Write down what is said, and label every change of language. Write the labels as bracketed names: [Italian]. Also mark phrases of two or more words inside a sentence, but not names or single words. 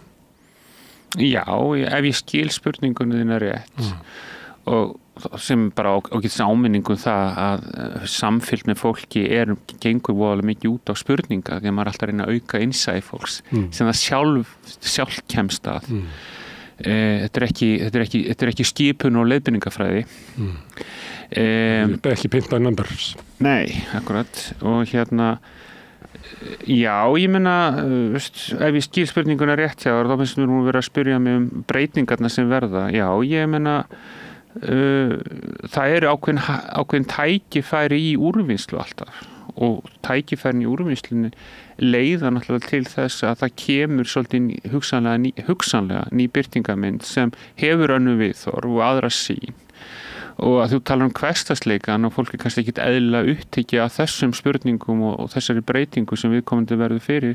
[Icelandic] Já, ef ég skil spurningunni þína rétt og sem bara ágætis áminningu það að samfylgd með fólki gengur voðalega mikið út á spurninga því að maður er alltaf að reyna að auka innsæi fólks sem það sjálf kemst að. Þetta er ekki skipun og leiðbeiningafræði. [English] Ekki paint by numbers. [Icelandic] Nei, akkurat. Og já, ég meina, ef ég skil spurninguna rétt hjá þá finnst mér nú vera að spyrja mig breytingarna sem verða. Já, ég meina það eru ákveðin tækifæri í úrvinnslu alltaf og tækifærin í úrvinnslunni leiða náttúrulega til þess að það kemur svolítið hugsanlega ný birtingamynd sem hefur önnur viðhorf og aðra sýn og að þú talar hversdagsleikann og fólk er kannski ekkert eðlilega upptekið af þessum spurningum og þessari breytingu sem viðkomandi verður fyrir.